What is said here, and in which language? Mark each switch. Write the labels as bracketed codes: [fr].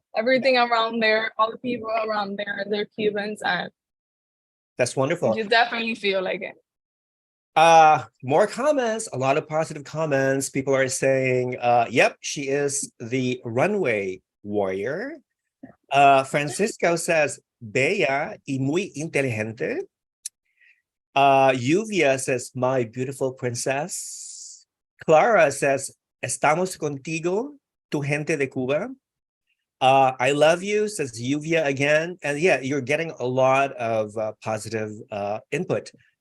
[en] Everything around there, all the people around there, they're Cubans, and That's wonderful. you definitely feel like it. More comments, a lot of positive comments. People are saying, yep, she is the runway warrior. [es] Francisco [en] says, [es] bella y muy inteligente. [en] Lluvia says, my beautiful princess. [es] Clara [en] says, [es] estamos contigo, tu gente de Cuba. [en] I love you, says Yuvia again. And yeah, you're getting a lot of positive input.